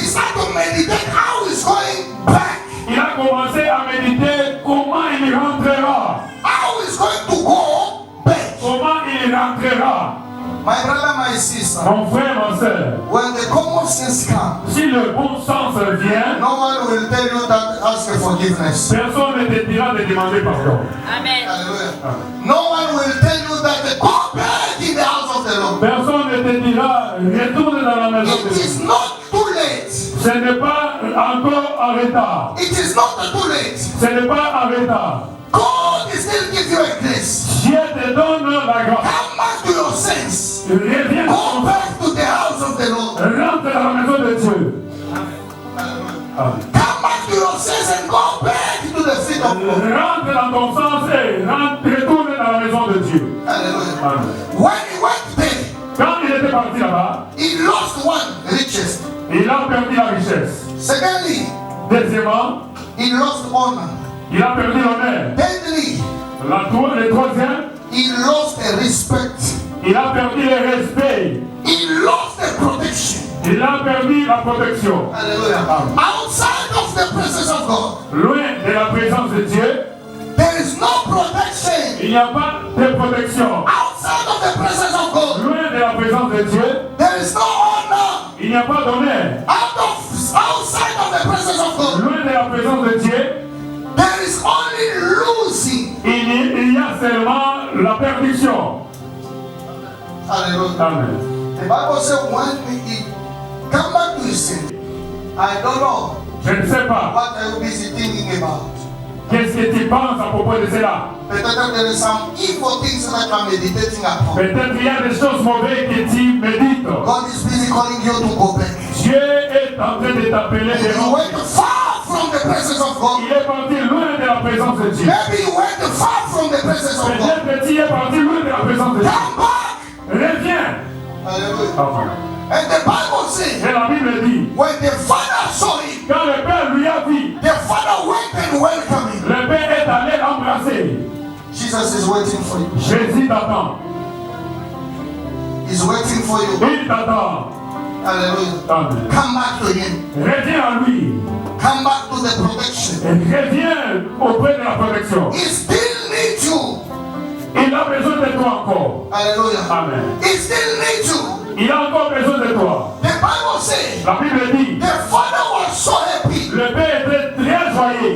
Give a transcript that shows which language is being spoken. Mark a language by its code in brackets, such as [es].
[en] started to meditate how he's going back, [fr] il a commencé à méditer comment il rentrera. [en] how he's going to go back. [fr] Comment il rentrera. [en] My brother, my sister, [fr] Mon frère, ma soeur, [en] when the common sense comes, [fr] si le bon sens vient, [en] no one will tell you that ask for forgiveness. [fr] personne ne te dira de demander pardon. Amen. Hallelujah. [en] No one will tell you that go back in the house of the Lord. [fr] Personne ne te dira retourne dans la maison [en] It [fr] de Dieu. [en] is not too late. [fr] Ce n'est pas encore en retard. [en] It is not too late. [fr] Ce n'est pas en retard. [en] God is still give you a grace. [fr] Dieu te donne la grâce. [en] Come back to your sense. [fr] Reviens, [en] Go back to the house of the Lord. [fr] rentre dans la maison de Dieu. Amen. [en] Come back to your sense and go back to the feet of God. [fr] Rentre dans ton sens et retourne dans la maison de Dieu. Hallelujah. Amen. [en] When he went there, [fr] Quand il était parti là-bas, [en] he lost one riches. [fr] il a perdu la richesse. [en] Secondly, [fr] Deuxièmement, [en] he lost honor. [fr] il a perdu l'honneur. [en] Thirdly, [fr] Le troisième, [en] he lost the respect. [fr] il a perdu le respect. [en] He lost the protection. [fr] Il a perdu la protection. Hallelujah. Amen. [en] Outside of the presence of God, [fr] Loin de la présence de Dieu, [en] there is no protection. [fr] il n'y a pas de protection. [en] Outside of the presence of God, [fr] Loin de la présence de Dieu, [en] there is no honor. [fr] il n'y a pas d'honneur. [en] Outside of the presence of God, [fr] Loin de la présence de Dieu, [en] there is only losing. [fr] il y a seulement la perdition. Hallelujah. Amen. [en] The Bible says when he come back to his sin, I don't know [fr] Je ne sais pas. [en] what are you busy thinking about. [fr] Qu'est-ce que tu penses à propos de cela? [en] Peut-être there is some evil things that you are meditating upon. [fr] Peut-être il y a des choses mauvaises que tu médites. [en] God is busy calling you to go back. [fr] Dieu est en train de t'appeler de [en] You went far from the presence of God. [fr] Il est parti loin de la présence de Dieu. [en] Maybe you went far from the presence of God. [fr] Peut-être que tu es parti loin de la présence de Dieu. [en] Come back. [fr] Reviens. Hallelujah. Amen. [en] And the Bible says, [fr] Et la Bible dit, [en] when the father saw him, [fr] quand le Père lui a dit, [en] the father went and welcomed him. [fr] le Père est allé l'embrasser. [en] Jesus is waiting for you. [fr] Jésus t'attend. [en] He's waiting for you. [fr] Il t'attend. Hallelujah. Amen. [en] Come back to him. [fr] Reviens à lui. [en] Come back to the protection. [fr] Et reviens auprès de la protection. [en] He still needs you. [fr] Il a besoin de toi encore. Hallelujah. Amen. [en] He still needs you. [fr] Il a encore besoin de toi. [en] The Bible says [fr] La Bible dit, [en] the father was so happy [fr] le Père était très joyeux.